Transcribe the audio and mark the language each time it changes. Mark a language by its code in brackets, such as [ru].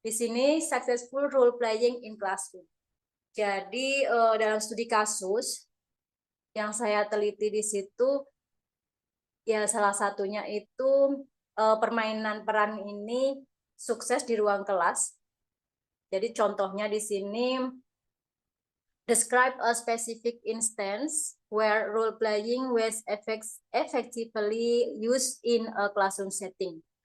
[id] Di sini [en] successful role playing in classroom. [id] Jadi dalam studi kasus yang saya teliti di situ, ya salah satunya itu permainan peran ini sukses di ruang kelas. Jadi contohnya di sini, [en] describe a specific instance where role playing was effectively used in a classroom setting.